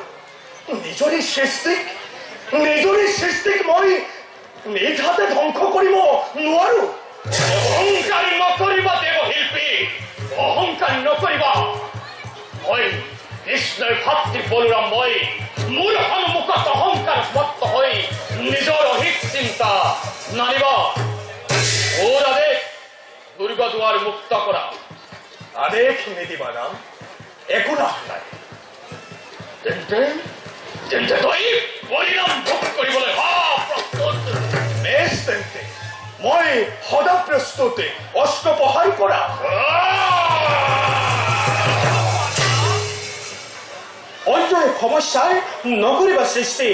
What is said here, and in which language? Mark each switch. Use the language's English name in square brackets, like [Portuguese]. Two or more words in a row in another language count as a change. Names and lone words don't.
[Assamese] নিজৰে সৃষ্টিক মই নিজ হাতে ধ্বংস কৰিব নোৱাৰো। অহংকাৰ নকৰিবা দেৱশিল্পী, অহংকাৰ নকৰিবা। মই কৃষ্ণৰ ভাতৃ বলোৰাম। মই মোৰ সন্মুখত অহংকাৰ মত্ত হৈ নিজৰ অহিত চিন্তা নানিবা। ওর আদেশ দুর্গ দুয়ার মুক্ত করা। আদেশ নিদিবা রাম, একো লাভ নাই। তেন্তে তই পৰিণাম ভোগ কৰিবলৈ প্ৰস্তুত? বেছ তেন্তে মই সদা প্ৰস্তুত। অস্ত্ৰ প্ৰহাৰ কৰা। অন্যয় সমস্যাৰ নকৰিবা সৃষ্টি।